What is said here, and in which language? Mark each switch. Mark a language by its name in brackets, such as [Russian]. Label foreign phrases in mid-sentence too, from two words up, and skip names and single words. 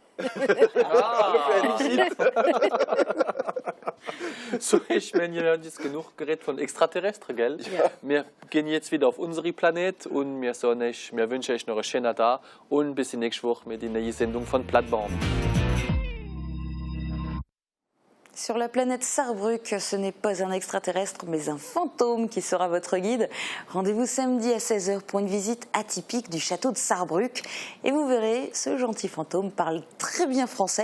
[German] So, ich meine, wir haben jetzt genug geredet von Extraterrestre, gell? Ja. Wir gehen jetzt wieder auf unseren Planet und wir wünschen euch noch einen schönen Tag und bis nächste Woche mit der neuen Sendung von Plattbaum. [French] Sur la planète Sarrebruck, ce n'est pas un extraterrestre, mais un fantôme qui sera votre guide. Rendez-vous samedi à 16h pour une visite atypique du château de Sarrebruck. Et vous verrez, ce gentil fantôme parle très bien français.